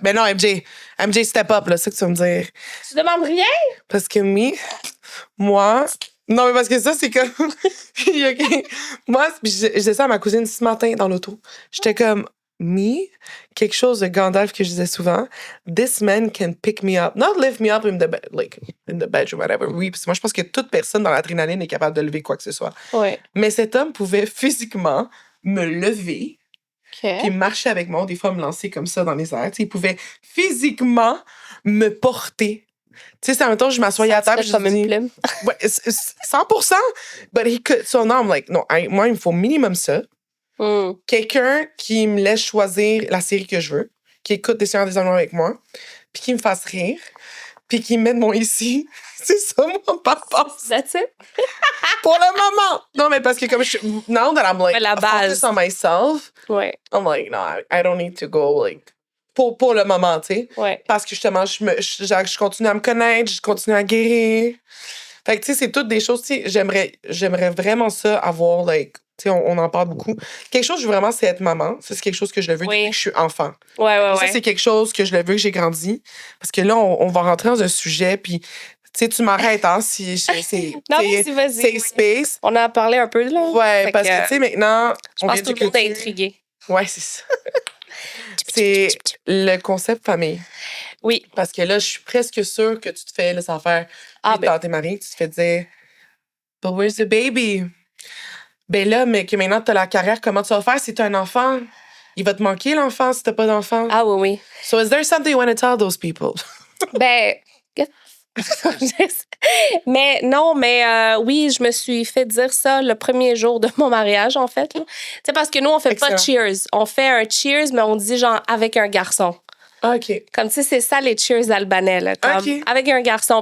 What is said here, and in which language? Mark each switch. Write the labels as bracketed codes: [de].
[fr] Ben non, MJ, [en] step up, [fr] là, c'est ça que tu vas me dire. Tu demandes rien? Parce que moi. Non, mais parce que ça, c'est comme. Moi, je disais ça à ma cousine ce matin dans l'auto. J'étais comme, quelque chose de Gandalf que je disais souvent, [en] this man can pick me up. Not lift me up in the bedroom, whatever. [fr] Oui, parce que moi, je pense que toute personne dans l'adrénaline est capable de lever quoi que ce soit. Oui. Mais cet homme pouvait physiquement me lever puis marcher avec moi, des fois me lancer comme ça dans les airs. T'sais, il pouvait physiquement me porter. Tu sais, c'est en même temps, je m'assoyais à table. Comme une plume. Ouais, 100%. [en] But he could. So now I'm like, [fr] non, moi, il me faut minimum ça. Quelqu'un qui me laisse choisir la série que je veux, qui écoute des séries des amours avec moi, puis qui me fasse rire, puis qui me mette mon ici. C'est ça, mon papa. [en] That's it? [fr] Pour le moment. Non, mais parce que comme [en] now that I'm like, [fr] la base. [en] focus on myself, [fr] ouais. [en] I'm like, no, I don't need to go, like, [fr] pour le moment, tu sais. Ouais. Parce que justement, je continue à me connaître, je continue à guérir. Fait que, tu sais, c'est toutes des choses, tu sais, j'aimerais vraiment ça avoir, like, tu sais, on en parle beaucoup. Quelque chose, je veux vraiment, c'est être maman. Ça, c'est quelque chose que je le veux depuis que je suis enfant. Ouais. Ça, c'est quelque chose que je le veux, que j'ai grandi. Parce que là, on va rentrer dans un sujet, puis, tu sais, tu m'arrêtes, hein, si c'est... Non, vas-y. [en] Safe space. [fr] On en a parlé un peu, là. Ouais, parce que, tu sais, maintenant... Je pense que tout le monde est intrigué. Ouais, c'est ça. C'est le concept famille. Oui. Parce que là, je suis presque sûre que tu te fais, là, ça va faire... dans tes maris, tu te fais dire « [en] But where's the baby? [fr] » Ben là, mais que maintenant, tu as la carrière, comment tu vas faire si tu as un enfant? Il va te manquer, l'enfant, si tu n'as pas d'enfant. Ah oui. [en] So is there something you want to tell those people? [fr] Ben... mais non, mais oui, je me suis fait dire ça le premier jour de mon mariage, en fait. Tu sais, parce que nous, on fait pas cheers. On fait un cheers, mais on dit genre avec un garçon. OK. Comme, tu sais, c'est ça, les cheers albanais, là. Comme, avec un garçon.